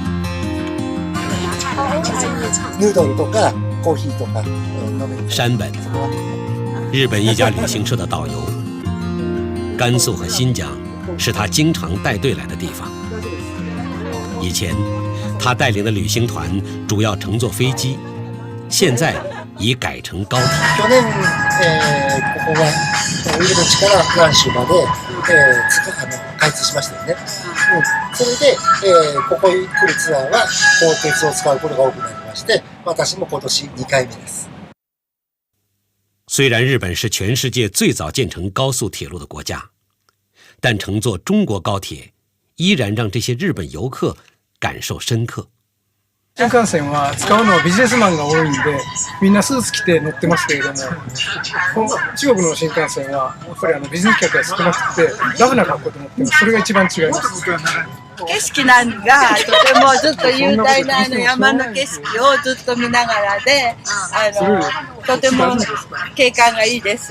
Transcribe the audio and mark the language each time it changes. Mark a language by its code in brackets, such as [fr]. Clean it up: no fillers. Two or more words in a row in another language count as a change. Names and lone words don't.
[zh] 山本，日本一家旅行社的导游。甘肃和新疆是他经常带队来的地方。以前，他带领的旅行团主要乘坐飛機，现在已改成高铁。 [ja] 去年、ここが入り口から蘭州まで、開通しましたよね。それで、ここに来るツアーは高鉄を使うことが多くなりまして、私も今年2回目です。 [zh] 虽然日本是全世界最早建成高速铁路的国家，但乘坐中国高铁依然让这些日本游客感受深刻。 [ja] 新幹線は使うのはビジネスマンが多いんで、みんなスーツ着て乗ってますけれども、中国の新幹線はやっぱりビジネス客が少なくてラフな格好で乗ってます。それが一番違います。景色なんがとてもずっと雄大な山の景色をずっと見ながらで、とても景観がいいです。